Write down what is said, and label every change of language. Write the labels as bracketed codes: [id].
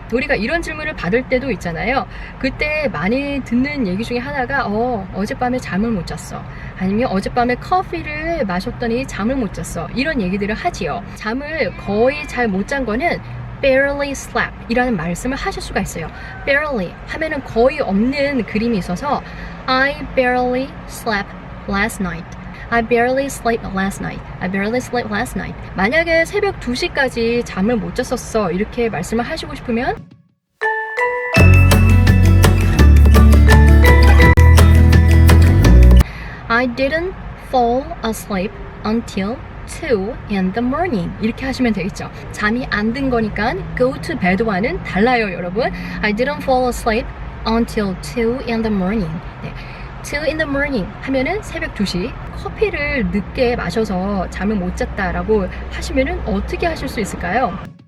[ko] 우리가 이런 질문을 받을 때도 있잖아요. 그때 많이 듣는 얘기 중에 하나가 어젯밤에 잠을 못 잤어. 아니면 어젯밤에 커피를 마셨더니 잠을 못 잤어. 이런 얘기들을 하지요. 잠을 거의 잘 못 잔 거는 [en] barely slept [ko] 이라는 말씀을 하실 수가 있어요. [en] barely [ko] 하면은 거의 없는 그림이 있어서 [en] I barely slept last night. I barely slept last night. I barely slept last night. [ko] 만약에 새벽 2시까지 잠을 못 잤었어 이렇게 말씀을 하시고 싶으면 [en] I didn't fall asleep until 2 in the morning [ko] 이렇게 하시면 되겠죠. 잠이 안 든 거니까 [en] go to bed [ko] 와는 달라요 여러분. [en] I didn't fall asleep until 2 in the morning. 2 in the morning [ko] 하면은 새벽 2시 커피를 늦게 마셔서 잠을 못 잤다라고 하시면은 어떻게 하실 수 있을까요?